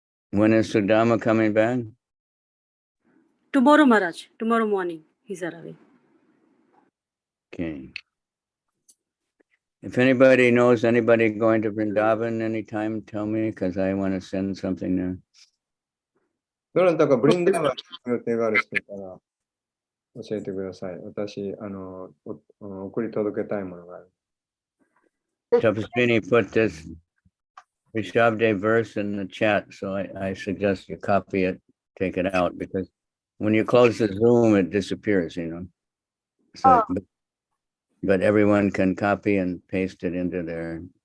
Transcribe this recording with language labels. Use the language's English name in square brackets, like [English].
[English] When is Sudama coming back? Tomorrow, Maharaj. Tomorrow morning, he's arriving. Okay. If anybody knows anybody going to Vrindavan anytime, tell me, because I want to send something there. [Japanese] どなたかブリンダーバンの予定がある人いたら教えてください。私、送り届けたいものがある。 [English] Tapaswini put this Rishabde verse in the chat, so I suggest you copy it, take it out, because when you close the Zoom, it disappears, you know. So, but everyone can copy and paste it into their.